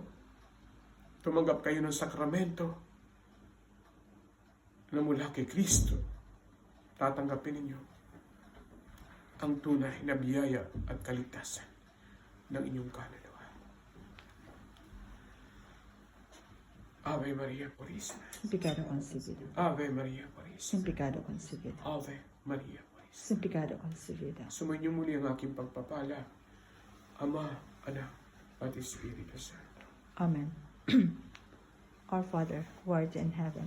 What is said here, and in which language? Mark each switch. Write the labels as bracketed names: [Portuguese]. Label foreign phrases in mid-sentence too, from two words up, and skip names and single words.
[Filipino] Tumanggap kayo ng sakramento na mula kay Kristo. Tatanggapin ninyo ang tunay na biyaya at kaligtasan ng inyong kaluluwa. [Spanish] Ave Maria Purísima. Sin pecado concebido. Ave Maria Purísima. Sin pecado concebido. Ave Maria Purísima. Sin pecado concebido. [Filipino] Sumainyo muli ang aking pagpapala, Ama, Anak, at Espiritu Santo. Amen. [English] Our Father, who art in heaven,